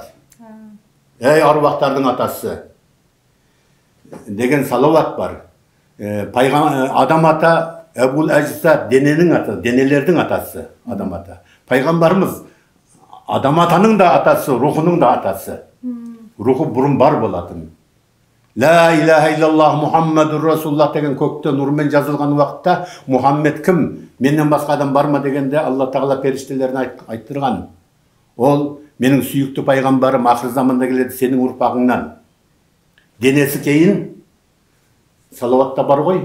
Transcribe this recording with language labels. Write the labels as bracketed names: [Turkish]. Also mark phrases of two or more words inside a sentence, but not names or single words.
[Kazakh] Ей аруақтардың атасы деген салауат бар. Адам ата Әбул әжіса дененің атасы, денелердің атасы адам ата. Пайғамбарымыз адам атаның да атасы, рухының да атасы. Рухы бұрын бар болатын. [Arabic] لا إله إلا الله محمد رسول الله [Kazakh] деген көкте нұрмен жазылған уақытта Мұхаммед кім? Менен басқа адам бар ма дегенде Алла Тағала періштелеріне айттырған. Ол менің сүйікті пайғамбарым ақыр заманда келеді сенің ұрпағыңнан. Денесі кейін салауатта бар ғой.